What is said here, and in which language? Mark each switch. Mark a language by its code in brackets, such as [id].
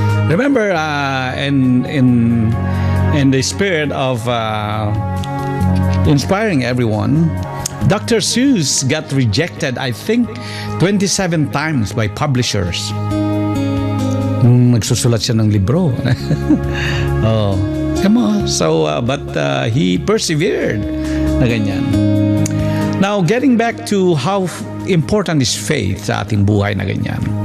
[en] Remember, in the spirit of inspiring everyone, Dr. Seuss got rejected, I think, 27 times by publishers. [tl] Nagsusulat siya ng libro. [en] Oh, come on. So, but he persevered [tl] na ganyan. [en] Now, getting back to how important is faith [tl] sa ating buhay na ganyan.